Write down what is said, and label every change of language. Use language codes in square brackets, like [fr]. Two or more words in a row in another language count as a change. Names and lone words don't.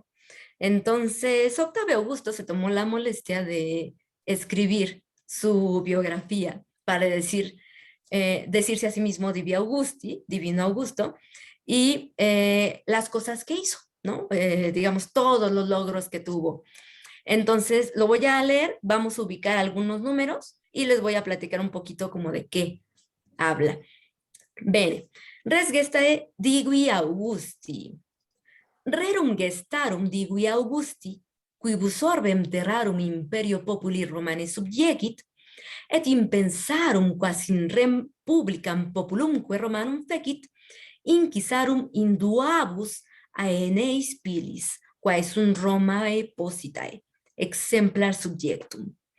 [es] Entonces, Octavio Augusto se tomó la molestia de escribir su biografía para decirse a sí mismo [la] Divi Augusti, [es] divino Augusto, y las cosas que hizo, ¿no? Digamos, todos los logros que tuvo. Entonces, lo voy a leer, vamos a ubicar algunos números y les voy a platicar un poquito como de qué habla. [la] Bene, res gestae Digui Augusti. Rerum gestarum Digui Augusti, quibus orbem terrarum imperio populi Romani subjegit, et impensarum quas in rem publicam populumque Romanum fecit, incisarum induabus aeneis pilis, quae sunt Romae positae, exemplar subjectum.